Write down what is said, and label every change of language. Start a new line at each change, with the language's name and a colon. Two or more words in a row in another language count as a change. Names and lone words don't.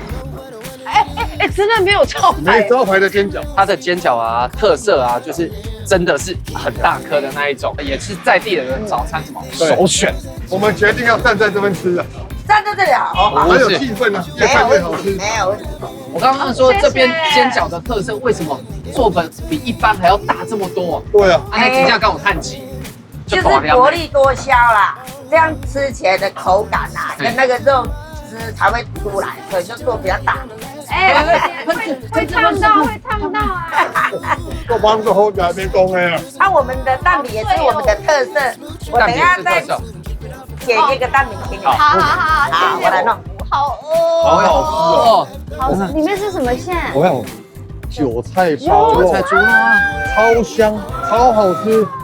Chinese: 真的沒有招牌，沒招牌的煎餃。它的煎餃啊，特色啊，就是真的是很大顆的那一種，也是在地人早餐什麼首選。我們決定要站在這邊吃了，站在這裡好，很有氣氛呢，越看越好吃。沒有。我剛剛說這邊煎餃的特色，為什麼做粉比一般還要大這麼多？對啊，那金價跟我看齊，就是薄利多銷啦，這樣吃起來的口感啊，跟那個肉汁才會出來，所以就做比較大。會燙到啊！我幫助後來邊講的。我們的蛋餅也是我們的特色，我等一下再剪一個蛋餅給你們。好，我來弄。好好吃哦！好，裡面是什麼餡？我看韭菜包肉，超香，超好吃。